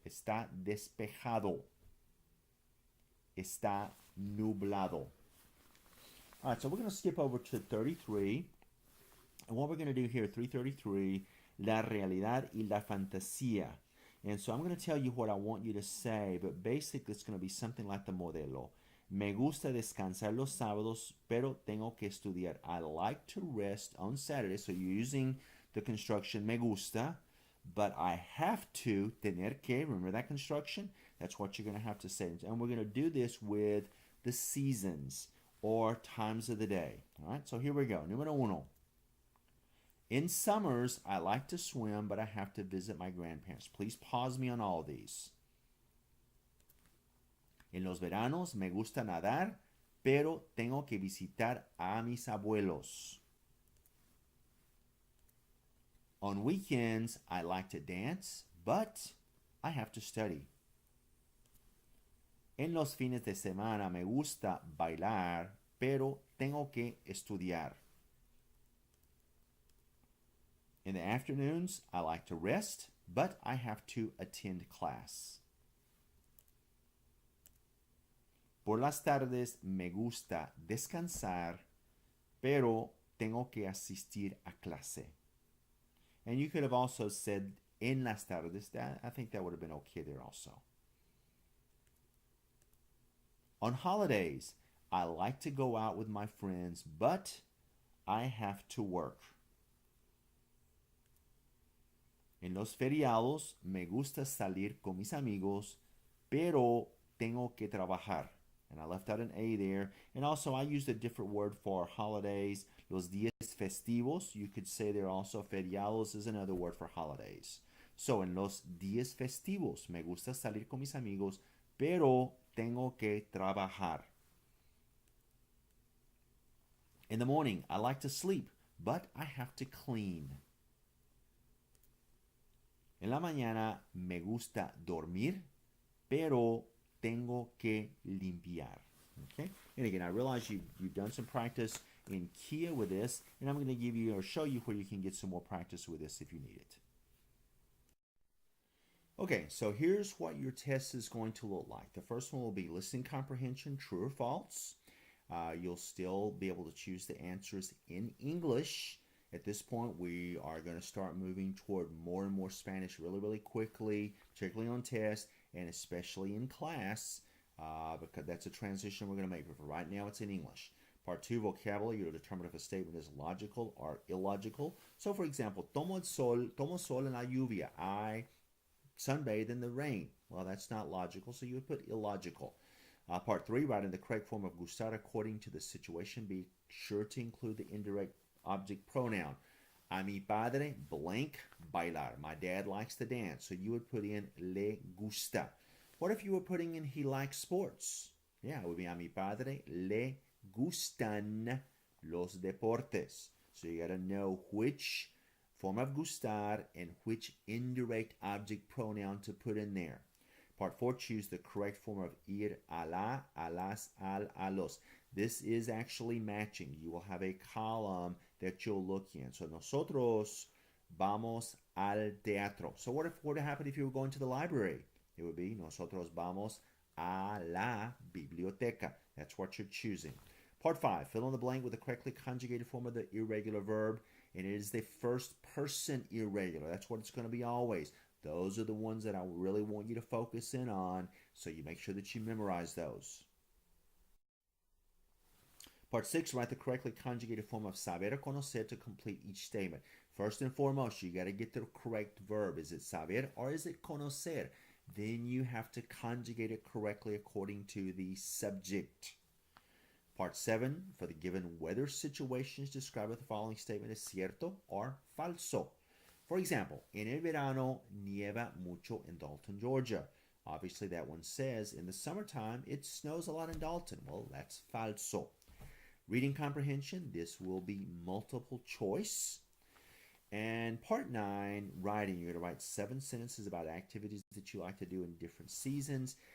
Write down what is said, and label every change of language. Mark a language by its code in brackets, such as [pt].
[es] Está despejado. Está nublado. [en] All right, so we're going to skip over to 33. And what we're going to do here, 333, [es] la realidad y la fantasía. [en] And so I'm going to tell you what I want you to say, but basically it's going to be something like the modelo. [es] Me gusta descansar los sábados, pero tengo que estudiar. [en] I like to rest on Saturday. So you're using the construction me gusta, but I have to, tener que, remember that construction? That's what you're going to have to say. And we're going to do this with the seasons or times of the day. All right, so here we go. Número uno. In summers, I like to swim, but I have to visit my grandparents. Please pause me on all these. [es] En los veranos, me gusta nadar, pero tengo que visitar a mis abuelos. [en] On weekends, I like to dance, but I have to study. [es] En los fines de semana me gusta bailar, pero tengo que estudiar. [en] In the afternoons, I like to rest, but I have to attend class. [es] Por las tardes me gusta descansar, pero tengo que asistir a clase. [en] And you could have also said [es] en las tardes. [en] I think that would have been okay there also. On holidays, I like to go out with my friends, but I have to work. [es] En los feriados me gusta salir con mis amigos, pero tengo que trabajar. [en] And I left out an A there. And also, I used a different word for holidays. [es] Los días festivos, [en] you could say they're also feriados, is another word for holidays. [es] So, en los días festivos me gusta salir con mis amigos, pero tengo que trabajar. [en] In the morning, I like to sleep, but I have to clean. [es] En la mañana me gusta dormir, pero tengo que limpiar. [en] Okay? And again, I realize you've done some practice in Kia with this, and I'm going to give you or show you where you can get some more practice with this if you need it. Okay, so here's what your test is going to look like. The first one will be listening comprehension, true or false. You'll still be able to choose the answers in English. At this point, we are going to start moving toward more and more Spanish really, really quickly, particularly on tests and especially in class, because that's a transition we're going to make. But for right now, it's in English. Part 2, vocabulary, you'll determine if a statement is logical or illogical. So, for example, [es] tomo sol en la lluvia. [en] I sunbathe in the rain. Well, that's not logical, so you would put illogical. Part 3, write in the correct form of gustar according to the situation. Be sure to include the indirect object pronoun. [es] A mi padre [en] blank bailar. My dad likes to dance. So you would put in [es] le gusta. [en] What if you were putting in he likes sports? Yeah, it would be [es] a mi padre le gustan los deportes. [en] So you got to know which form of gustar and which indirect object pronoun to put in there. Part 4, choose the correct form of ir, a la, a las, al, a los. This is actually matching. You will have a column that you'll look in. [es] So nosotros vamos al teatro. [en] So what would happen if you were going to the library? It would be [es] nosotros vamos a la biblioteca. [en] That's what you're choosing. Part 5, fill in the blank with the correctly conjugated form of the irregular verb. And it is the first person irregular. That's what it's going to be always. Those are the ones that I really want you to focus in on, so you make sure that you memorize those. Part 6, write the correctly conjugated form of saber or conocer to complete each statement. First and foremost, you got to get the correct verb. Is it saber or is it conocer? Then you have to conjugate it correctly according to the subject. Part 7, for the given weather situations, describe if the following statement is cierto or falso. For example, [es] en el verano nieva mucho en Dalton, Georgia. [en] Obviously, that one says in the summertime it snows a lot in Dalton. Well, that's falso. Reading comprehension, this will be multiple choice. And part 9, writing, you're going to write 7 sentences about activities that you like to do in different seasons.